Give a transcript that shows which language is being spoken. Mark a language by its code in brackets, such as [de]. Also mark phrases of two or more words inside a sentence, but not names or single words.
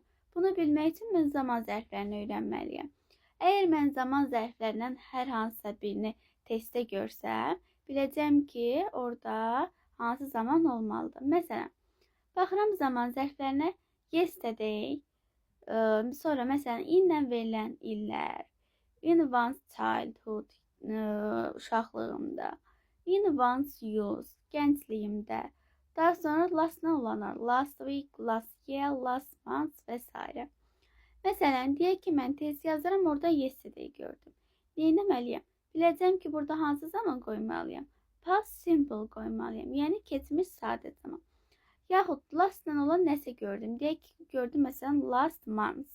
[az] Bunu bilmək üçün mən zaman zərflərini öyrənməliyəm. Əgər mən zaman zərflərindən hər hansısa birini testdə görsəm, biləcəm ki, orada hansı zaman olmalıdır. Məsələn, baxıram zaman zərflərinə yesterday, sonra məsələn inlə verilən illər, [en] in one's childhood, uşaqlığımda, in one's youth, [az] gəncliyimdə, Daha sonra last'dan olanlar [en] last week, last year, last month [az] vesaire. Məsələn, deyək ki, mən tez yazıram, orada yesterday gördüm. Neynəməliyəm? Biləcəm ki, burada hansı zaman qoymalıyam? [en] Past simple [az] qoymalıyam, yəni keçmiş sadə zaman. Yaxud lastla olan nəsə gördüm. Deyək ki, gördüm məsələn [en] last month.